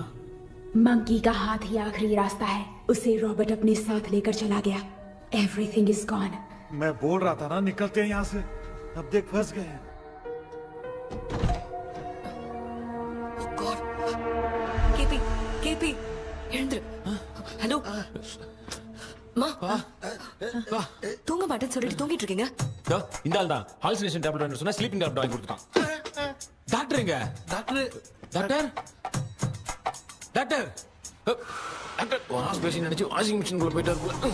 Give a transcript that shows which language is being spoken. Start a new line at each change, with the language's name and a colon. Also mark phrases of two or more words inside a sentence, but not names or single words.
Hindi: मंकी का हाथ ही आखिरी रास्ता है। उसे रॉबर्ट अपने साथ लेकर चला गया।
English: Everything is gone.
Hindi: मैं बोल रहा था ना, निकलते हैं यहाँ से। अब देख फंस गए हैं। केपी, केपी, हेरेंद्र, हेलो,
Tamil: மா தூங்க மாட்டேன்னு சொல்லிட்டு தூங்கிட்டு இருக்கீங்க? இந்த ஆள் தான்
English: hallucination tablet
Tamil: வாங்கி சொன்னா
English: sleeping tablet
Tamil: வாங்கி கொடுத்தான். டாக்டர் எங்க? டாக்டர் டாக்டர் டாக்டர் டாக்டர்
English: wash basin
Tamil: நினைச்சு
English: washing machine
Tamil: குள்ள போயிட்டாரு.